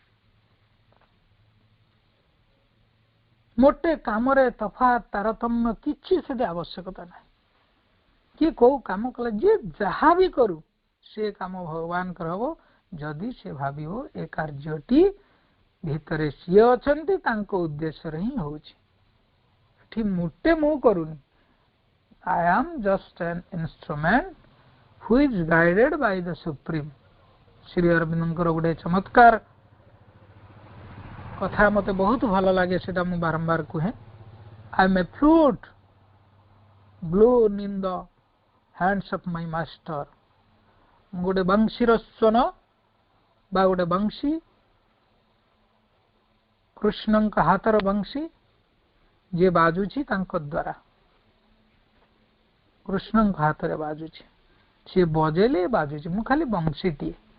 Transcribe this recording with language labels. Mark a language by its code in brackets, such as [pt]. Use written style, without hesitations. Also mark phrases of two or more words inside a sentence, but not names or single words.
[or] ମୋଟେ କାମରେ ତଫାତ୍ ତାରତମ୍ୟ କିଛି ସେଠି ଆବଶ୍ୟକତା ନାହିଁ। କିଏ କୋଉ କାମ କଲେ, ଯିଏ ଯାହା ବି କରୁ ସେ କାମ ଭଗବାନଙ୍କର ହବ ଯଦି ସେ ଭାବିବ ଏ କାର୍ଯ୍ୟଟି ଭିତରେ ସିଏ ଅଛନ୍ତି, ତାଙ୍କ ଉଦ୍ଦେଶ୍ୟରେ ହିଁ ହଉଛି। ଏଠି ମୋଟେ ମୁଁ କରୁନି। [en] I am just an instrument who is guided by the Supreme। [or] ଶ୍ରୀ ଅରବିନ୍ଦଙ୍କର ଗୋଟେ ଚମତ୍କାର କଥା ମୋତେ ବହୁତ ଭଲ ଲାଗେ, ସେଟା ମୁଁ ବାରମ୍ବାର କୁହେ। [en] I am a flute blown in the hands of my master। [or] ମୁଁ ଗୋଟେ ବଂଶୀର ସ୍ୱନ ବା ଗୋଟେ ବଂଶୀ, କୃଷ୍ଣଙ୍କ ହାତର ବଂଶୀ ଯିଏ ବାଜୁଛି ତାଙ୍କ ଦ୍ୱାରା, କୃଷ୍ଣଙ୍କ ହାତରେ ବାଜୁଛି, ସିଏ ବଜେଇଲେ ବାଜୁଛି, ମୁଁ ଖାଲି ବଂଶୀଟିଏ।